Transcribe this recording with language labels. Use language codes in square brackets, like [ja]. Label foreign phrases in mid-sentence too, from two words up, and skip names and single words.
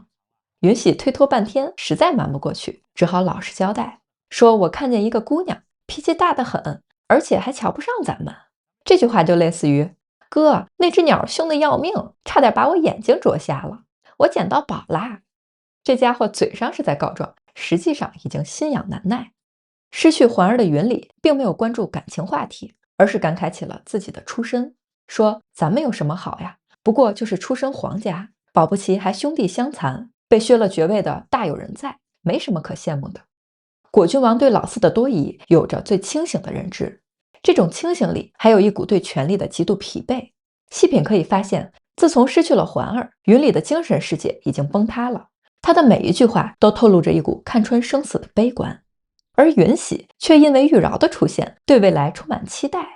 [zh] 允喜推脫半天，實在瞞不過去，只好老實交代，說我看見一個姑娘，脾氣大得很，而且還瞧不上咱們。這句話就類似於，哥，那只鳥兇得要命，差點把我眼睛啄瞎了，我撿到寶啦。這家伙嘴上是在告狀，實際上已經心癢難耐。失去環兒的雲裡並沒有關注感情話題，而是感慨起了自己的出身，說咱們有什麼好呀，不過就是出身皇家，保不齊還兄弟相殘，被削了爵位的大有人在，沒什麼可羨慕的。果郡王對老四的多疑有着最清醒的認知，這種清醒裡還有一股對權力的極度疲憊。細品可以發現，自從失去了環兒，雲裡的精神世界已經崩塌了，他的每一句話都透露着一股看穿生死的悲觀。而允喜卻因為玉娆的出現，對未來充滿期待。